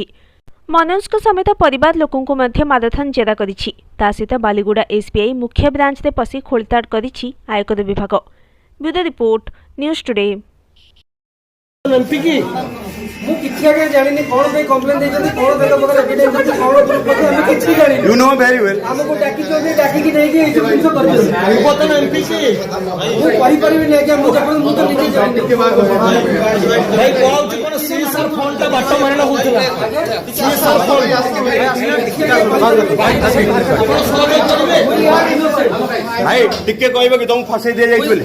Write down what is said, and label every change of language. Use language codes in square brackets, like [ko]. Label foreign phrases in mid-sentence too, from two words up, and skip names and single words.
[or] ମନୋଜଙ୍କ ସମେତ ପରିବାର ଲୋକଙ୍କୁ ମଧ୍ୟ ମାରାଥନ୍ ଜେରା କରିଛି। ତା ସହିତ ବାଲିଗୁଡ଼ା ଏସ୍ବିଆଇ ମୁଖ୍ୟ ବ୍ରାଞ୍ଚରେ ପଶି ଖୋଳତାଡ଼ କରିଛି ଆୟକର ବିଭାଗ। ବ୍ୟୁରୋ ରିପୋର୍ଟ, ନ୍ୟୁଜ୍ ଟୁଡେ। ମୁଁ କିଛି ଆগে ଜାଣିନି କଣ ପାଇଁ କମ୍ପ୍ଲେନ୍ ଦେଇଛନ୍ତି, କଣ ତାଙ୍କ ପାଖରେ ଏଭିଡେନ୍ସ ଅଛି, କଣ ପ୍ରତି ଆମେ କିଛି ଜାଣିନି। [en] You know very well. [or] ଆମକୁ ଡାକିଛନ୍ତି, ଡାକିକି ନେଇକି ଏଇ ସବୁ ଜିନିଷ କରିଛନ୍ତି। ପୂର୍ବତନ ଏମ୍ପି ସେ ମୁଁ କହିପାରିବିନି ଆଜ୍ଞା, ମୁଁ ତ ନିଜେ ଜାଣିନି। ଭାଇ କହୁଛି କଣ ସିଏସ୍ଆର୍ ଫଣ୍ଡଟା ବାଟ ମାରଣା ହଉଥିଲା, ସିଏସ୍ଆର୍ ଫଣ୍ଡ ଭାଇ ଟିକେ କହିବ କି ତମକୁ ଫସେଇ ଦିଆଯାଇଛି ବୋଲି?